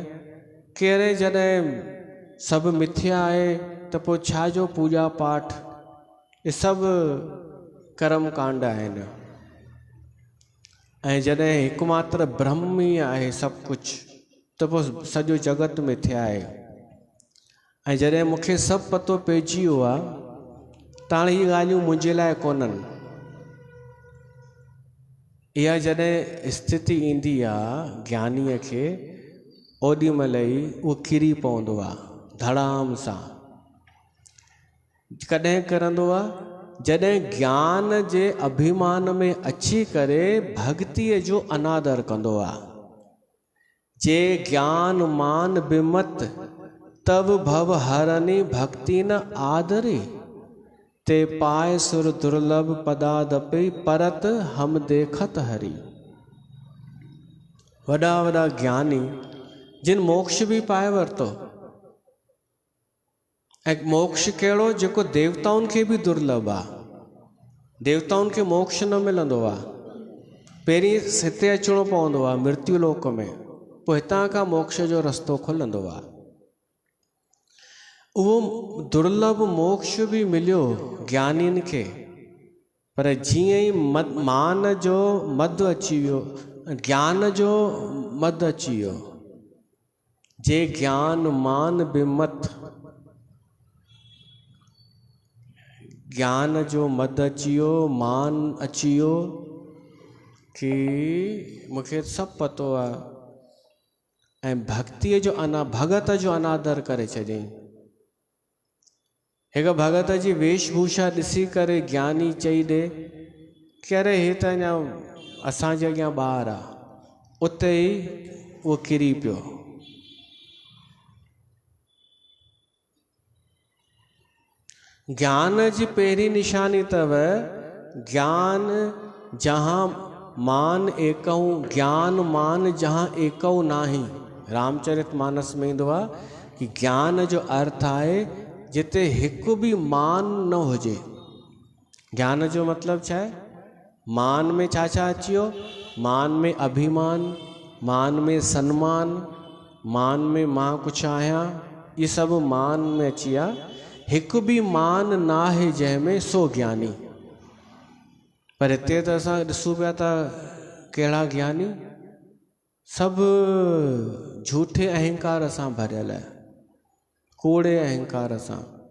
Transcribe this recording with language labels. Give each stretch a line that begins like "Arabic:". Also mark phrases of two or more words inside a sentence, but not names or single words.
Sindhi: कहिड़े जॾहिं सभु मिथ्या आहे त पोइ छा जो पूॼा पाठ, ये सभु कर्म कांड आहिनि। ऐं जॾहिं हिकु मात्र ब्रह्म ई आहे सभु कुझु, त पोइ सॼो जगत मिथ्या आहे। ऐं जॾहिं मूंखे सभु पतो पइजी वियो आहे त हाणे इहे ॻाल्हियूं मुंहिंजे लाइ कोन्हनि। इहा जॾहिं स्थिति ईंदी आहे ज्ञानीअ खे, ओॾी महिल ई उहो किरी पवंदो आहे धड़ाम सां। कॾहिं करंदो आहे? जॾहिं ज्ञान जे अभिमान में अची करे भक्तिअ जो अनादर कंदो आहे।
Awadhi: जे ज्ञान मान बिमत तब भव हरनि भक्ति न आदरी, ते पाए सुर दुर्लभ पदादपि परत हम देखत हरि।
Sindhi: वॾा वॾा ज्ञानी जिन मोक्ष बि पाए वरितो, ऐं मोक्ष कहिड़ो जेको देवताउनि खे बि दुर्लभ आहे। देवताउनि खे मोक्ष न मिलंदो आहे, पहिरीं हिते अचिणो पवंदो आहे मृत्यु लोक में, पोइ हितां खां मोक्ष जो रस्तो खुलंदो आहे। उहो दुर्लभ मोक्ष बि मिलियो ज्ञानियुनि खे, पर जीअं ई मान जो मद अची वियो, ज्ञान जो मद अची वियो,
Awadhi: जे ज्ञान मान बिमत,
Sindhi: ज्ञान जो मद अची वियो, मान अची वियो कि मूंखे सभु पतो आहे, ऐं भक्तिअ जो भगत जो अनादर करे छॾियईं। हिकु भगत जी वेशभूषा ॾिसी करे ज्ञानी चई ॾे कि अरे हे त अञा असांजे अॻियां ॿार आहे, उते ई उहो किरी पियो। ज्ञान जी पहिरीं निशानी अथव
Awadhi: ज्ञान जहाँ मान एकऊं, ज्ञान मान जहाँ एकऊं नाही।
Sindhi: रामचरित मानस में ईंदो आहे कि ज्ञान जो अर्थ आहे जिते हिकु बि मान न हुजे। ज्ञान जो मतिलबु छा आहे? मान में छा छा अची वियो? मान में अभिमान, मान में सम्मान, मान में मां कुझु आहियां, ये सभु मान में अची विया। हिकु बि मान न आहे जंहिंमें, सो ज्ञानी। पर हिते त असां ॾिसूं पिया त कहिड़ा ज्ञानी सभु झूठे अहंकार सां भरियल आहे, कूड़े अहंकार सां।